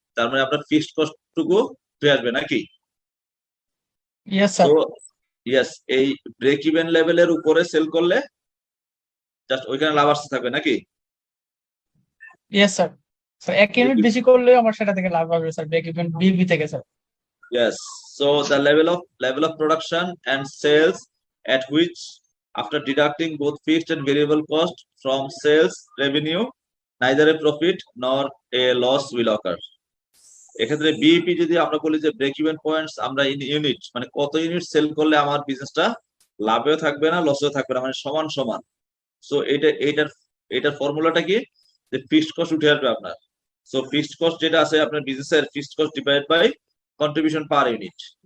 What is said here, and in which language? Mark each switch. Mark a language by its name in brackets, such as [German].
[Bangla] তার মানে আপনার ফিক্সড কস্ট টুকু ফিরে আসবে নাকি? [English] Yes sir. [Bangla] তো ইয়েস, এই ব্রেক ইভেন লেভেলের উপরে সেল করলে জাস্ট ওইখানে লাভ আসতে থাকবে নাকি? [English] Yes sir. [Bangla] স্যার 1 ইউনিট বেশি করলে আমার সেটা থেকে লাভ হবে স্যার, ব্রেক ইভেন বিবি থেকে sir. [English] Yes. So the level of production and sales at which, after deducting both fixed and variable cost from sales revenue, neither a profit nor a loss will occur. [Bangla] এক্ষেত্রে BEP যদি আমরা বলি যে break even points আমরা in unit, মানে কত unit sell করলে আমার বিজনেসটা লাভেও থাকবে না, লসেও থাকবে না, মানে সমান সমান। সো এটার ফর্মুলাটা কি? যে ফিক্সড কস্ট উঠে আসবে আপনার। [English] so fixed cost [Bangla] যেটা আছে আপনার বিজনেসের, [English] Fixed cost divide by contribution per unit.